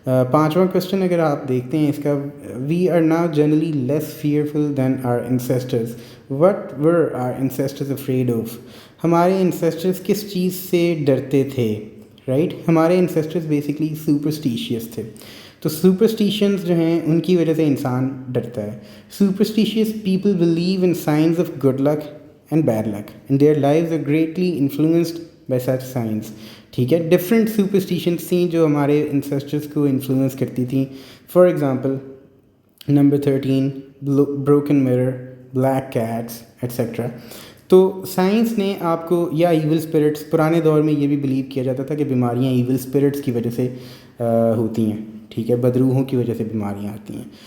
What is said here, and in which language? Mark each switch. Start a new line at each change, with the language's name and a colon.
Urdu: 5واں question اگر آپ دیکھتے ہیں اس کا,
English: We are now generally less fearful than our ancestors. What were our ancestors afraid of.
Urdu: ہمارے انسیسٹرز کس چیز سے ڈرتے تھے, رائٹ. ہمارے انسیسٹرز بیسکلی سپرسٹیشیس تھے. تو سپرسٹیشنز جو ہیں ان کی وجہ سے انسان ڈرتا ہے.
English: Superstitious people believe in signs of good luck and bad luck and their lives are greatly influenced by such signs.
Urdu: ٹھیک ہے. ڈفرینٹ سپرسٹیشنس تھیں جو ہمارے انسیسٹرس کو انفلوئنس کرتی تھیں.
English: For example number 13 broken mirror, black cats etcetera.
Urdu: تو science نے آپ کو، یا ایول اسپرٹس، پرانے دور میں یہ بھی بلیو کیا جاتا تھا کہ بیماریاں ایول اسپرٹس کی وجہ سے ہوتی ہیں، ٹھیک ہے، بدروحوں کی وجہ سے بیماریاں آتی ہیں.